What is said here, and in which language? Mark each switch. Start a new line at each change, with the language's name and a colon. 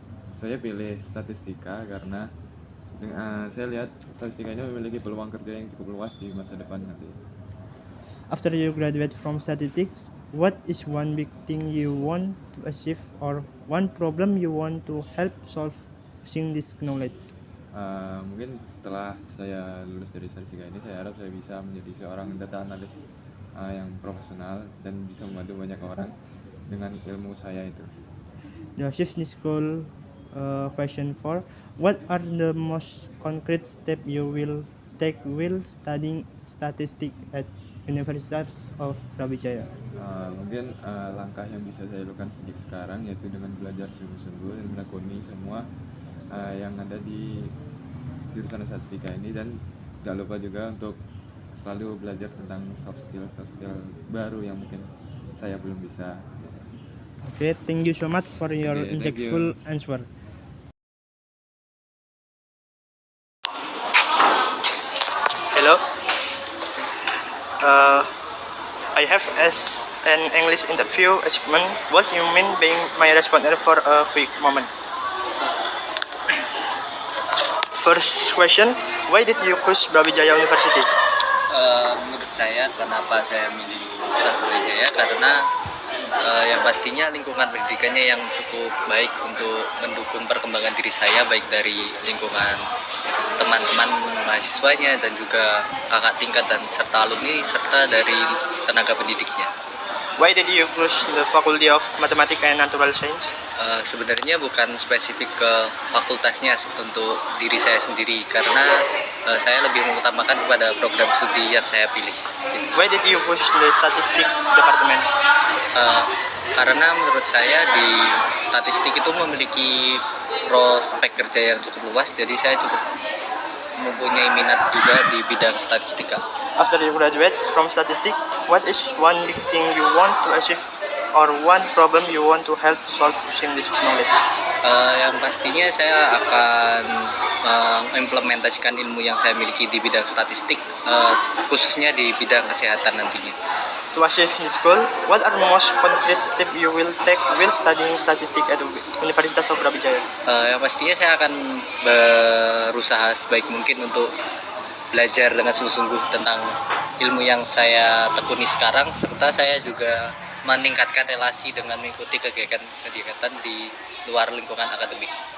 Indonesian: Saya pilih statistika karena saya lihat statistika ini memiliki peluang kerja yang cukup luas di masa depan nanti.
English: After you graduate from statistics, what is one big thing you want to achieve or one problem you want to help solve using this knowledge?
Indonesian: Mungkin setelah saya lulus dari statistika ini, saya harap saya bisa menjadi seorang data analis yang profesional dan bisa membantu banyak orang dengan ilmu saya itu.
English: The business school question 4. What are the most concrete steps you will take while studying statistics at Universitas of Brawijaya?
Indonesian: Mungkin langkah yang bisa saya lakukan sejak sekarang yaitu dengan belajar sungguh-sungguh dan menekuni semua yang ada di jurusan statistika ini, dan gak lupa juga untuk selalu belajar tentang soft skill baru yang mungkin saya belum bisa.
English: Okay, thank you so much for your insightful answer. Hello. I have as an English interview assignment. What you mean being my respondent for a quick moment? First question, why did you choose Brawijaya University?
Indonesian: Menurut saya, kenapa saya milih Universitas Brawijaya karena yang pastinya lingkungan pendidikannya yang cukup baik untuk mendukung perkembangan diri saya, baik dari lingkungan teman-teman mahasiswanya dan juga kakak tingkat dan serta alumni serta dari tenaga pendidiknya.
English: Why did you choose the Faculty of Mathematics and Natural Science?
Indonesian: Sebenarnya bukan spesifik ke fakultasnya untuk diri saya sendiri, karena saya lebih mengutamakan kepada program studi yang saya pilih.
English: Why did you choose the Statistics Department?
Indonesian: Karena menurut saya di statistik itu memiliki prospek kerja yang cukup luas, jadi saya cukup mempunyai minat juga di bidang statistika.
English: After you graduate from statistics, what is one big thing you want to achieve or one problem you want to help solve using this knowledge?
Indonesian: Yang pastinya saya akan mengimplementasikan ilmu yang saya miliki di bidang statistik, khususnya di bidang kesehatan nantinya.
English: To achieve this goal, what are the most concrete steps you will take while studying statistics at Universitas of Brawijaya?
Indonesian: Yang pastinya saya akan berusaha sebaik mungkin untuk belajar dengan sungguh-sungguh tentang ilmu yang saya tekuni sekarang, serta saya juga meningkatkan relasi dengan mengikuti kegiatan di luar lingkungan akademik.